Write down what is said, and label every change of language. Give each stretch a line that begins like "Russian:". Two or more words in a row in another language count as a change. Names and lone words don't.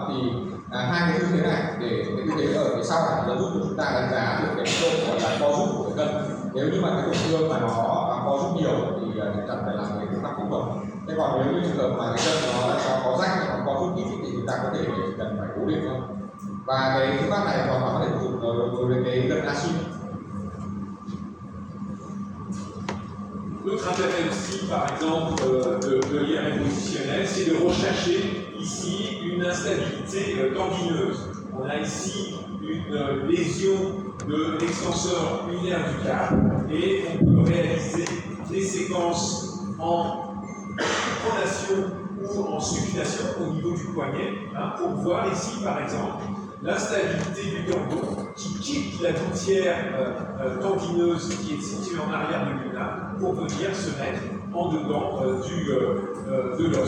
Vietnamese: Thì hai cái tư thế này để cái tư thế ở phía sau này nó giúp cho chúng ta đánh giá được cái độ gọi là co rút của cái gân. Nếu như mà cái tổn thương mà nó co rút nhiều thì cần phải làm cái phương pháp phẫu thuật. Thế còn nếu như trường hợp mà cái gân nó có rách hoặc co rút ít thì chúng ta có thể cần phải cố định thôi. Và cái phương pháp này hoàn toàn có thể dùng đối với cái gân acid.
French: L'autre intérêt aussi, par exemple, de l'IRM positionnel, c'est de rechercher ici une instabilité tendineuse. On a ici une lésion de l'extenseur ulnaire du câble, et on peut réaliser des séquences en pronation ou en supination au niveau du poignet, pour voir ici, par exemple, l'instabilité du tendon qui quitte la gouttière tendineuse qui est située en arrière de l'ulna pour venir se mettre en dedans de l'os.